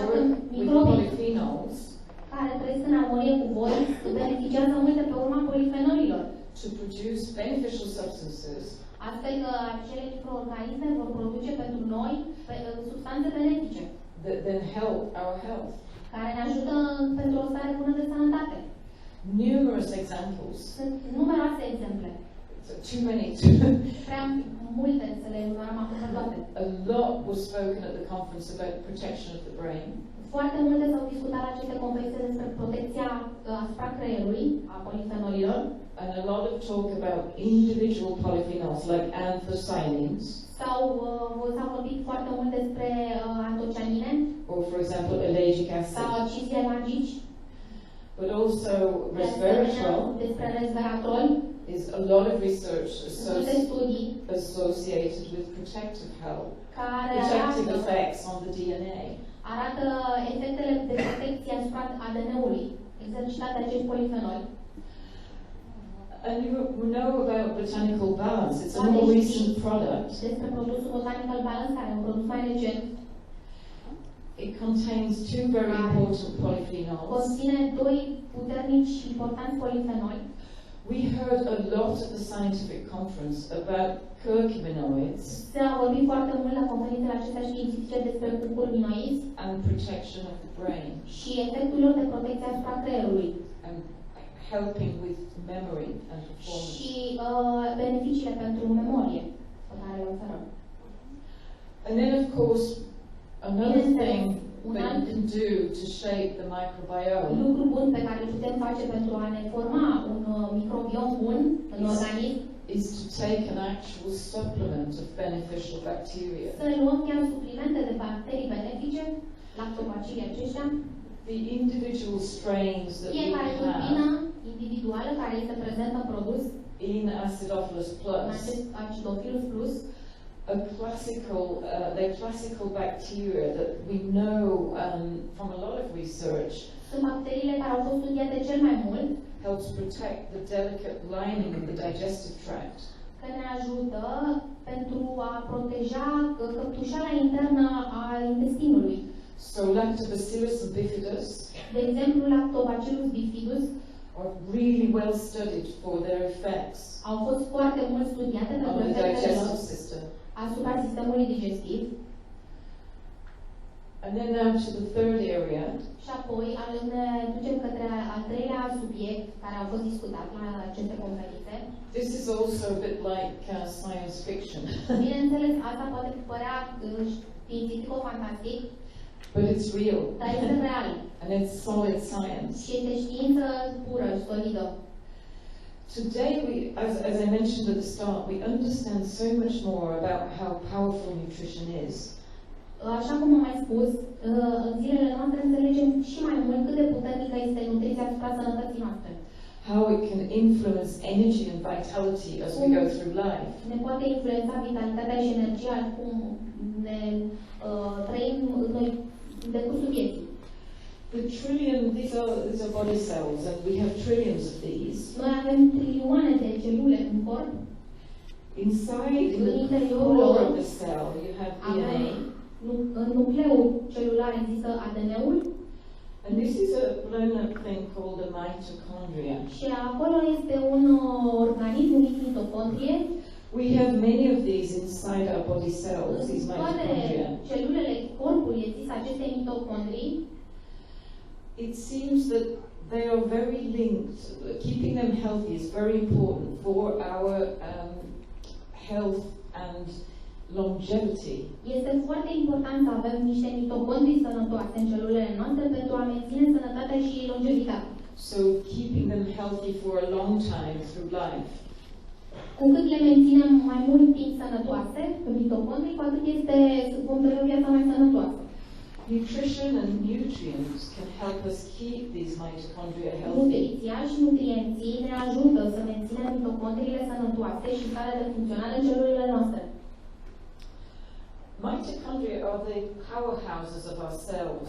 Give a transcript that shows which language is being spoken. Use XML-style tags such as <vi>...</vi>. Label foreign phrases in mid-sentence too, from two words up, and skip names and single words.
<en>work</en> <ro>că</ro> <en>with</en> <ro>microbii</ro> <en>polyphenols</en> <ro>care trăiesc în armonie cu voi beneficiază mult de pe urma polifenolilor.</ro> <en>to produce beneficial substances</en> <ro>Astfel că acele microorganisme vor produce pentru noi substanțe benefice,</ro> <en>that then help our health.</en> <ro>care ne ajută pentru o stare bună de sănătate.</ro> <en>Numerous examples.</en> <ro>Sunt numeroase exemple.</ro> <en>So too many to</en> <ro>Prea multe să le enumerăm acum pe toate.</ro> <en>A lot was spoken at the conference about protection of the brain.</en> <ro>Foarte multe s-au discutat la aceste conferințe despre protecția asupra creierului, a polifenolilor.</ro> <en>And a lot of talk about individual polyphenols like anthocyanins,</en> <ro>S-a vorbit foarte mult despre antocianine</ro> <en>or for example allergic</en> <ro>sau</ro> <en>acid,</en> <ro>acizi alergici,</ro> <en>but also</en> <ro>de asemenea</ro> <en>resveratrol.</en> <ro>despre resveratrol.</ro> <en>Is a lot of research</en> <ro>Multe studii</ro> <en>associated with protective health,</en> <ro>care</ro> <en>protective effects on the DNA.</en> <ro>arată efectele de protecție asupra ADN-ului exercitate de acești polifenoli.</ro> <en>And you know about botanical balance. It's a more recent product.</en> <ro>Despre produsul Botanical Balance, care e un produs mai recent.</ro> <en>It contains two very important polyphenols.</en> <ro>Conține doi puternici și importanți polifenoli.</ro> <en>We heard a lot at the scientific conference about curcuminoids</en> <ro>S-a vorbit foarte mult la conferințele acestea științifice despre curcuminoizi</ro> <en>and protection of the brain.</en> <ro>și efectul lor de protecție asupra creierului.</ro> <en>And helping with memory and performance.</en> <ro>Și beneficiile pentru memorie pe care le oferă.</ro> <en>And then, of course, another thing that you can do to shape the microbiome</en> <ro>lucru bun pe care îl putem face pentru a ne forma un microbiom bun în organism</ro> <en>is to take an actual supplement of beneficial bacteria.</en> <ro>să luăm chiar suplimente de bacterii benefice, lactobacilii aceștia,</ro> <en>the individual strains that we</en> <ro>fiecare tulpină</ro> <en>have</en> <ro>individuală care este prezentă în produs,</ro> <en>in Acidophilus</en> <ro>în</ro> <en>plus</en> <ro>acest Acidophilus plus,</ro> <en>they're classical bacteria that we know from a lot of research</en> <ro>sunt bacteriile care au fost studiate cel mai mult,</ro> <en>helps protect the delicate lining of the digestive tract.</en> <ro>că ne ajută pentru a proteja căptușala internă a intestinului.</ro> <en>So Lactobacillus and bifidus</en> <ro>De exemplu, Lactobacillus bifidus</ro> <en>are really well studied for their effects</en> <ro>au fost foarte mult studiate</ro> <en>on</en> <ro>pentru</ro> <en>the</en> <ro>efectele lor</ro> <en>digestive system.</en> <ro>asupra sistemului digestiv.</ro> <en>And then now to the third area,</en> <ro>Și apoi ne ducem către al treilea subiect care a fost discutat la aceste conferințe.</ro> <en>this is also a bit like science fiction,</en> <ro>Bineînțeles, asta poate părea științifico-fantastic,</ro> <en>but it's real</en> <ro>dar este real.</ro> <en>and it's solid science.</en> <ro>Și este știință pură și solidă.</ro> <en>Today, as I mentioned at the start, we understand so much more about how powerful nutrition is.</en> <ro>Așa cum am mai spus, în zilele noastre înțelegem și mai mult cât de puternică este nutriția asupra sănătății noastre.</ro> <en>How it can influence energy and vitality as we go through life.</en> <ro>Ne poate influența vitalitatea și energia cum ne trăim noi în decursul vieții.</ro> <en>These are body cells, and we have trillions of these.</en> <ro>Noi avem trilioane de celule în corp.</ro> <en>Inside, in the core of the cell, you have DNA.</en> <ro>În nucleul celular există ADN-ul.</ro> <en>And this is a blown-up thing called a mitochondria.</en> <ro>Și acolo este un organism numit mitocondrie.</ro> <en>We have many of these inside our body cells, these</en> <ro>Toate</ro> <en>mitochondria.</en> <ro>celulele corpului există aceste mitocondrii.</ro> <en>It seems that they are very linked. Keeping them healthy is very important for our health and longevity.</en> <ro>Este foarte important să avem niște mitocondrii sănătoase în celulele noastre pentru a menține sănătatea și longevitatea.</ro> <en>So keeping them healthy for a long time through life.</en> <ro>Cu cât le menținem mai mult timp sănătoase, pe mitocondrii, cu atât vom trăi o viață mai sănătoasă.</ro> <en>Nutrition and nutrients can help us keep these mitochondria healthy.</en> <ro>Nutriția și nutrienții ne ajută să menținem mitocondriile sănătoase și starea de funcționare în celulele noastre.</ro> <en>Mitochondria are the powerhouses of our cells.</en>